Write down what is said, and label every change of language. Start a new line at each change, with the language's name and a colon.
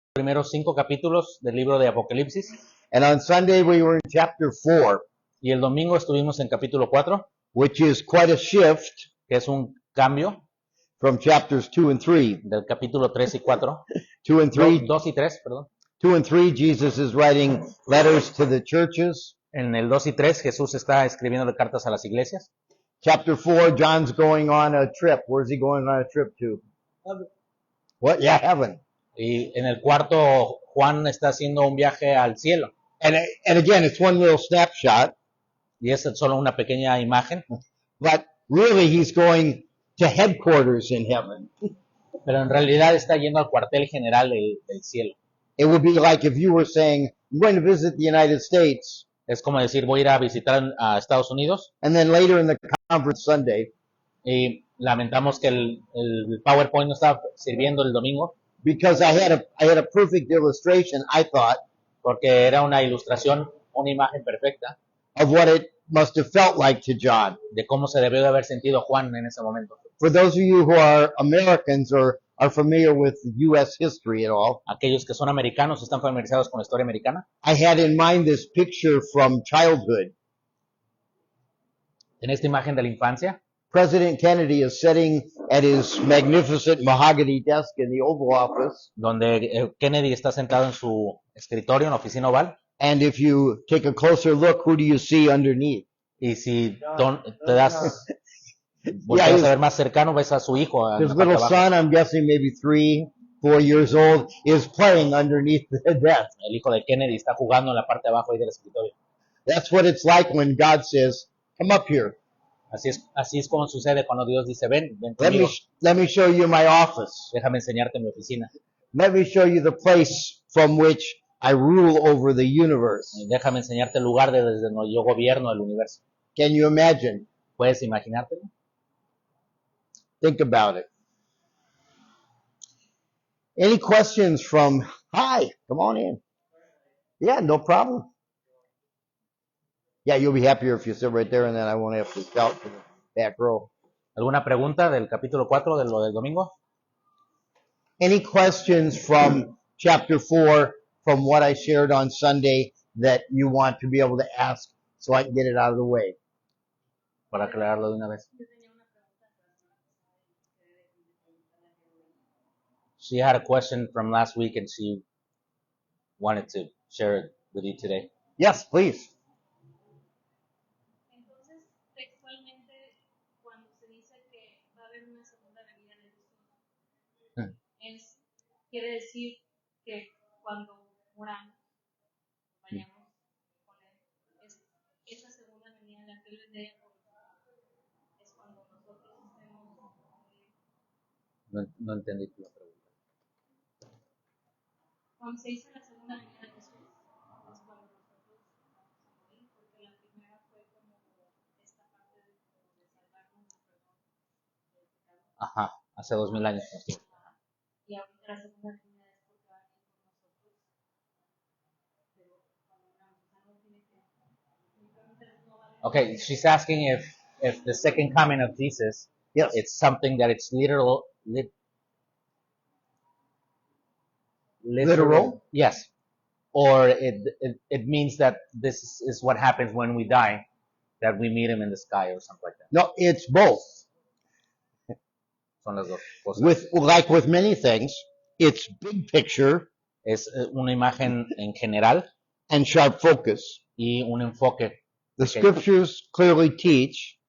Spanish: Primeros 5 capítulos del libro de Apocalipsis.
English: And on Sunday we were in chapter 4,
Spanish: Y el domingo estuvimos en capítulo 4,
English: which is quite a shift
Spanish: que es un cambio
English: from chapters 2 and 3.
Spanish: del capítulo 3 y 4.
English: 2 and 3,
Spanish: 2 y 3, perdón.
English: 2 and 3, Jesus is writing letters to the churches.
Spanish: En el 2 y 3 Jesús está escribiendo cartas a las iglesias.
English: Chapter 4, John's going on a trip. Where's he going on a trip to? What? Yeah, heaven.
Spanish: Y en el cuarto Juan está haciendo un viaje al cielo.
English: And again, it's one little snapshot,
Spanish: Y es solo una pequeña imagen.
English: but really he's going to headquarters in heaven.
Spanish: Pero en realidad está yendo al cuartel general del cielo.
English: It would be like if you were saying, I'm going to visit the United States,
Spanish: Es como decir, voy a ir a visitar a Estados Unidos.
English: and then later in the conference Sunday,
Spanish: Y lamentamos que el PowerPoint no estaba sirviendo el domingo.
English: because I had a perfect illustration, I thought,
Spanish: Porque era una ilustración, una imagen perfecta
English: of what it must have felt like to John.
Spanish: de cómo se debió de haber sentido Juan en ese momento.
English: For those of you who are Americans or are familiar with U.S. history at all,
Spanish: Aquellos que son americanos, están familiarizados con la historia americana.
English: I had in mind this picture from childhood.
Spanish: En esta imagen de la infancia,
English: President Kennedy is sitting at his magnificent mahogany desk in the Oval Office,
Spanish: donde Kennedy está sentado en su escritorio, en la oficina oval,
English: and if you take a closer look, who do you see underneath?
Spanish: y si te das, volteas a ver más cercano, ves a su hijo. En
English: His
Spanish: la parte
English: little
Spanish: de abajo.
English: son, I'm guessing maybe 3, 4 years old, is playing underneath the desk.
Spanish: El hijo de Kennedy está jugando en la parte de abajo ahí del escritorio.
English: That's what it's like when God says, come up here.
Spanish: Así es como sucede cuando Dios dice, ven
English: Let
Spanish: conmigo,
English: me show you my office.
Spanish: déjame enseñarte mi oficina,
English: Let me show you the place from which I rule over the universe.
Spanish: déjame enseñarte el lugar desde donde yo gobierno el universo.
English: Can you imagine?
Spanish: ¿Puedes imaginártelo?
English: Think about it. Any questions from, hi, come on in. Yeah, no problem. Yeah, you'll be happier if you sit right there and then I won't have to shout to the back row.
Spanish: ¿Alguna pregunta del capítulo 4 de lo del domingo?
English: Any questions from chapter 4 from what I shared on Sunday that you want to be able to ask so I can get it out of the way?
Spanish: Para aclararlo de una vez.
English: She had a question from last week and she wanted to share it with you today. Yes, please.
Spanish: Entonces, textualmente, cuando se dice que va a haber una segunda venida de Jesús, quiere decir que cuando moramos, vayamos con Él, esa segunda venida en la que Él vendría por es cuando nosotros estemos No entendí la pregunta. cuando se dice la segunda venida de Jesús, es cuando nosotros vamos a morir, porque la primera fue como esta parte de salvarnos del perdón del pecado. Ajá, hace 2000 años. Y ahorita la segunda venida es porque va a venir con nosotros. Pero cuando moramos, o sea, no tiene que. No vale.
English: Okay, she's asking if the second coming of Jesus, Yes. it's something that it's literal. Yes. Or it means that this is what happens when we die, that we meet him in the sky or something like that. No, it's both.
Spanish: Son las dos cosas.
English: With many things, it's big picture
Spanish: Es una imagen en general
English: and sharp focus.
Spanish: y un enfoque.
English: The scriptures clearly teach